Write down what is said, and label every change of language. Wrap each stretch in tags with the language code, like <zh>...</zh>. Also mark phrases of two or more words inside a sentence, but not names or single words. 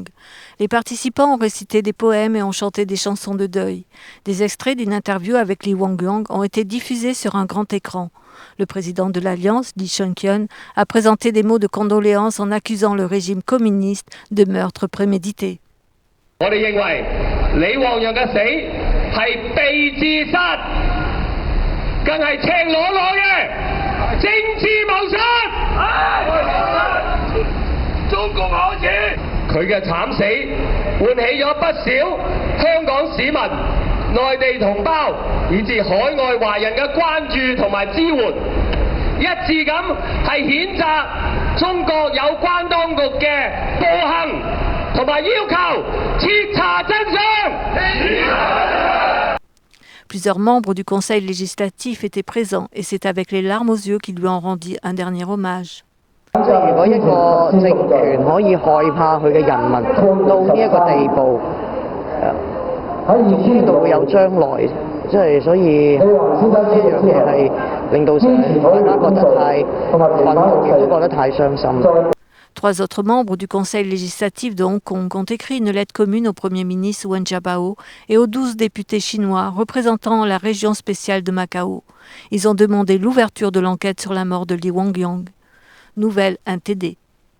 <fr>Les participants ont récité des poèmes et ont chanté des chansons de deuil. Des extraits d'une interview avec Li Wangyang ont été diffusés sur un grand écran. Le président de l'Alliance, Li Cheuk-yen, a présenté des mots de condoléances en accusant le régime communiste de meurtre prémédité.</fr> <yue>我哋認為李旺陽嘅死係被自殺，更係赤裸裸嘅政治謀殺。中共可恥！佢嘅慘死喚起咗不少香港市民、內地同胞以至海外華人嘅關注同埋支援，一致咁係譴責中國有關當局嘅暴行。</yue> <fr>Plusieurs membres du Conseil législatif étaient présents et c'est avec les larmes aux yeux qu'ils lui ont rendu un dernier hommage.</fr> <yue>如果一個政權可以害怕佢嘅人民到呢一個地步，仲邊度會有將來？即係所以呢一樣嘢係令到大家覺得太憤怒，亦都覺得太傷心。</yue> <fr>3 autres membres du Conseil législatif de Hong Kong ont écrit une lettre commune au Premier ministre Wen Jiabao et aux 12 députés chinois représentant la région spéciale de Macao. Ils ont demandé l'ouverture de l'enquête sur la mort de Li Wangyang. Nouvelle 1 TD.</fr>